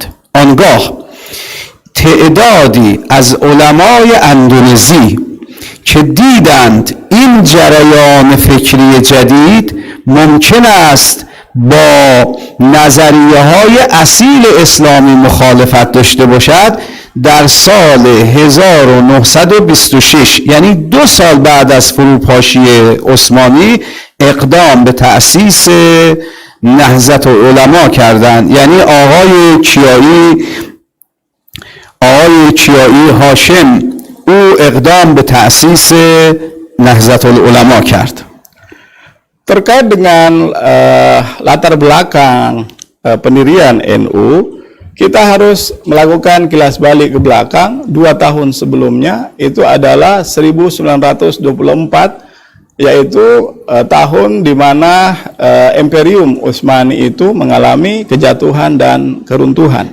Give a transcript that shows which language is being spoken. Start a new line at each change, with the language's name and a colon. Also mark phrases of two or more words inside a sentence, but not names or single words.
Persian: آنگاه تعدادی از علمای اندونزی که دیدند این جریان فکری جدید ممکن است با نظریه های اصیل اسلامی مخالفت داشته باشد، در سال 1926 یعنی 2 سال بعد از فروپاشی عثمانی اقدام به تأسیس نهضت العلما کردند. یعنی آقای کیایی هاشم او اقدام به تأسیس نهضت العلما کرد.
Indonesian: Terkait dengan latar belakang pendirian NU, kita harus melakukan kilas balik ke belakang. 2 tahun sebelumnya itu adalah 1924, yaitu tahun di mana Imperium Utsmani itu mengalami kejatuhan dan keruntuhan.